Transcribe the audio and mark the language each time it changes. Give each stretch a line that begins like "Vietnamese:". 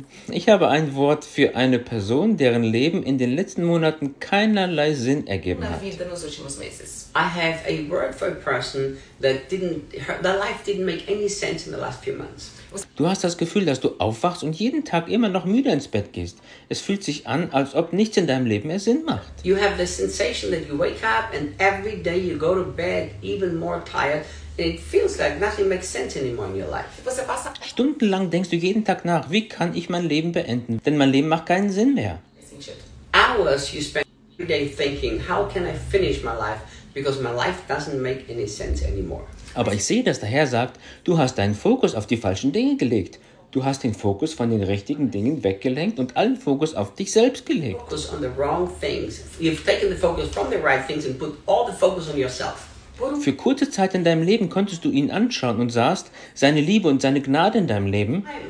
German: Ich habe ein Wort für eine Person, deren Leben in den letzten Monaten keinerlei Sinn ergeben hat.
English: I have a word for a person that their life didn't make any sense in the last few months.
German: Du hast das Gefühl, dass du aufwachst und jeden Tag immer noch müde ins Bett gehst. Es fühlt sich an, als ob nichts in deinem Leben mehr Sinn macht.
English: You have the sensation that you wake up and every day you go to bed even more tired. It feels like nothing makes sense anymore in your life.
German: Stundenlang denkst du jeden Tag nach, wie kann ich mein Leben beenden, denn mein Leben macht keinen Sinn mehr.
English: Hours you spend day thinking, how can I finish my life? Because my life doesn't make any sense anymore.
German: Aber ich sehe, dass der Herr sagt, du hast deinen Fokus auf die falschen Dinge gelegt. Du hast den Fokus von den richtigen Dingen weggelenkt und allen Fokus auf dich selbst gelegt.
English: Focus on the wrong things. You've taken the focus from the right things and put all the focus on yourself.
German: Für kurze Zeit in deinem Leben konntest du ihn anschauen und sahst seine Liebe und seine Gnade in deinem Leben.